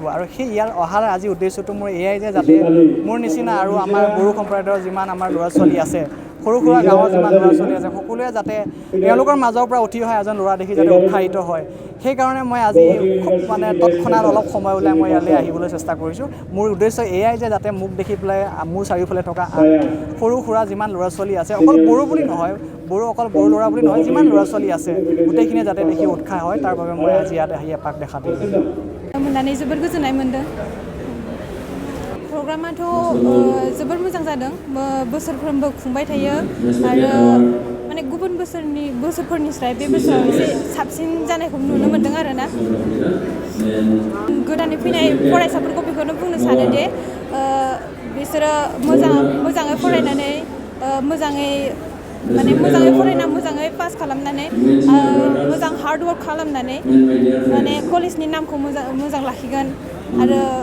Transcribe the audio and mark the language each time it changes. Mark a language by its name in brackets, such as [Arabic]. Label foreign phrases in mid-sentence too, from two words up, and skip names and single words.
[Assamese] আৰু সেই ইয়াৰ অহাৰ আজি উদ্দেশ্যটো মোৰ এয়াই যে যাতে মোৰ নিচিনা আৰু আমাৰ বড়ো সম্প্ৰদায়ৰ যিমান আমাৰ ল'ৰা ছোৱালী আছে সৰু সুৰা গাঁৱৰ যিমান ল'ৰা ছোৱালী আছে সকলোৱে যাতে তেওঁলোকৰ মাজৰ পৰা উঠি অহা এজন ল'ৰা দেখি যাতে উৎসাহিত হয় সেইকাৰণে মই আজি খুব মানে তৎক্ষণাত অলপ সময় ওলাই মই ইয়ালৈ আহিবলৈ চেষ্টা কৰিছোঁ মোৰ উদ্দেশ্য এয়াই যে যাতে মোক দেখি পেলাই মোৰ চাৰিওফালে থকা সৰু সুৰা যিমান ল'ৰা ছোৱালী আছে অকল বড়ো বুলি নহয় অকল বড়ো ল'ৰা বুলি নহয় যিমান ল'ৰা ছোৱালী আছে গোটেইখিনিয়ে যাতে দেখি উৎসাহ হয় তাৰ বাবে মই আজি ইয়াত আহি এপাক দেখা দিলোঁ [Bodo] मोननानै जोबोर गोजोननाय मोनदों प्रग्रामाथ' जोबोर मोजां जादों बोसोरफ्रोमबो खुंबाय थायो आरो माने गुबुन बोसोरफोरनिफ्राय बे बोसोराव एसे साबसिन जानायखौ नुनो मोनदों आरोना गोदानै फैनाय फरायसाफोरखौ बेखौनो बुंनो सानो दि बिसोरो मोजाङै फरायनानै मोजाङै फरायना मोजाङै पास खालामनानै मोजां [English] hard work [Bodo] खालामनानै माने कलेजनि नामखौ मोजां लाखिगोन आरो